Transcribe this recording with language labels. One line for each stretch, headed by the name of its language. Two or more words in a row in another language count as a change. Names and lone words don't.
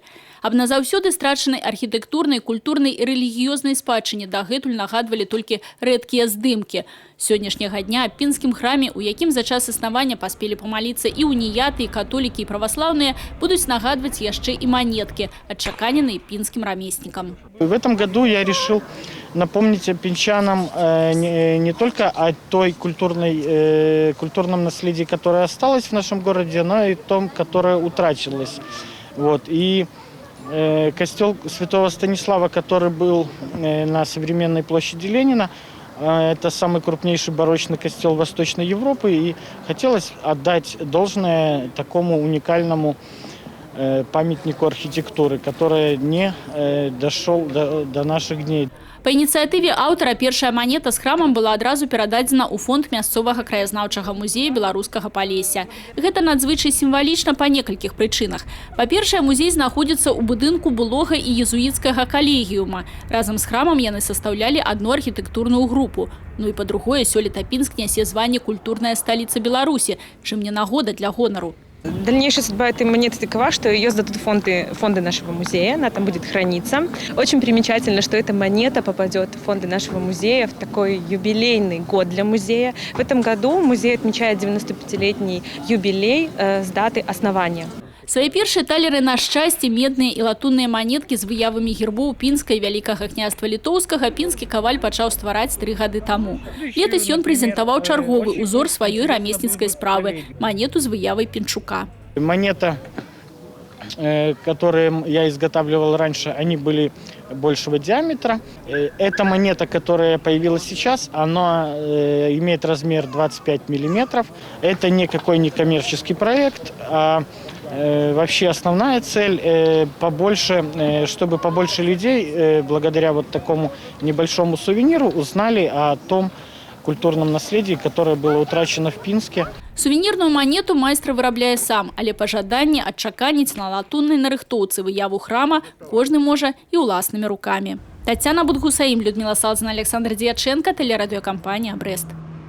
Belarusian: Аб назаўсёды страчанай архітэктурнай, культурнай і рэлігіёзнай спадчыне дагэтуль нагадвалі толькі рэдкія здымкі. Сённяшняга дня аб пінскім храме, у якім за час існавання паспелі памаліцца і уніяты, і католікі, і праваслаўныя, будуць нагадваць яшчэ і
Russian: монетки, отчеканенные пинским рамесником. В этом году я решил напомнить пинчанам не только о той культурном наследии, которое осталось в нашем городе, но и том, которое утрачилось. Вот. И костел Святого Станислава, который был на современной площади Ленина, это самый крупнейший барочный костел Восточной Европы, и хотелось отдать должное такому уникальному памятнику архитектуры, который не дошел до наших дней.
Belarusian: По ініцыятыве аўтара першая манета з храмам была адразу перададзена ў фонд мясцовага краязнаўчага музея беларускага Палесся. Гэта надзвычай сімвалічна па некалькіх прычынах. Па-першае, музей знаходзіцца ў будынку былога і езуіцкага калегіума. Разам з храмам яны састаўлялі адну архітэктурную групу. Ну і па-другое, сёлета Пінск нясе званне «Культурная столица Беларусі», чым не нагода для гонару.
Russian: Дальнейшая судьба этой монеты такова, что ее сдадут фонды нашего музея, она там будет храниться. Очень примечательно, что эта монета попадет в фонды нашего музея в такой юбилейный год для музея. В этом году музей отмечает 95-летний юбилей с даты основания.
Belarusian: Свои першие талеры на шчасце, медныя і латунныя манеткі з выявамі гербоў Пінска і Вялікага княства Літоўскага пінскі каваль пачаў ствараць 3 гады таму. Летась ён прэзентаваў чарговы узор сваёй рамесніцкай справы – манету з выявай Пінчука.
Russian: Монета, которые я изготавливал раньше, они были большего диаметра. Эта монета, которая появилась сейчас, она имеет размер 25 миллиметров. Это никакой не коммерческий проект, а вообще основная цель побольше, чтобы побольше людей благодаря вот такому небольшому сувениру узнали о том культурном наследии, которое было утрачено в Пинске.
Belarusian: Сувенірную манету майстар вырабляе сам, але па жаданні адчаканіць на латуннай нарыхтоўцы выяву храма кожны можа і ўласнымі рукамі.
Russian: Тацяна Будгусаім, Людмила Салзина, Александр Дьяченко, телерадиокомпания «Брест».